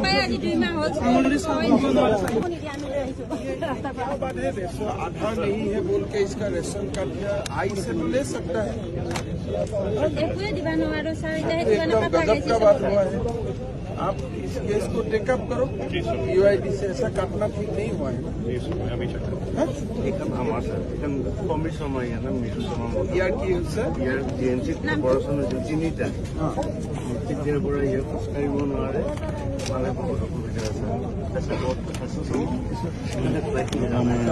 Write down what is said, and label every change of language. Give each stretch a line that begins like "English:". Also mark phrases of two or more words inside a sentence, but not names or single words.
Hindi: आधार नहीं है बोल के इसका
English: ration card
Hindi: आई से तो ले सकता है। एकदम गजब का बात हुआ है। आप इस केस को टेकअप करो। यूआईडी से ऐसा काटना ठीक नहीं हुआ है।
Assamese: ইয়াৰ কি হৈছে ইয়াৰ জিএনচিত অপাৰেশ্যন হৈছে তিনিটা তেতিয়াৰ পৰা ইয়াক খোজকাঢ়িব নোৱাৰে মানে বহুত অসুবিধা আছে